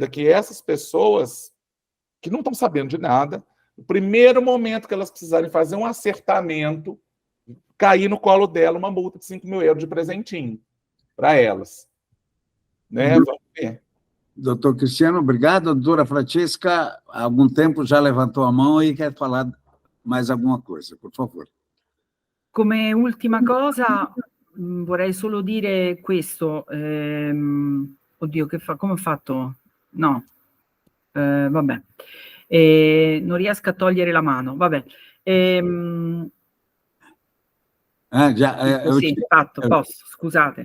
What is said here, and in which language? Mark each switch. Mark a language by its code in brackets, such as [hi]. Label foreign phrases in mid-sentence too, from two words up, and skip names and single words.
[pt] É que essas pessoas que não estão sabendo de nada, no primeiro momento que elas precisarem fazer um acertamento, cair no colo dela uma multa de 5 mil euros de presentinho para elas. Né? Vamos ver. Doutor Cristiano, obrigado. Doutora Francesca, há algum tempo já levantou a mão e quer falar mais alguma coisa, por favor. [it] Come ultima cosa vorrei solo dire questo. Oddio, come ho fatto? No, vabbè. Non riesco a togliere la mano, vabbè. Sì, fatto, posso, scusate.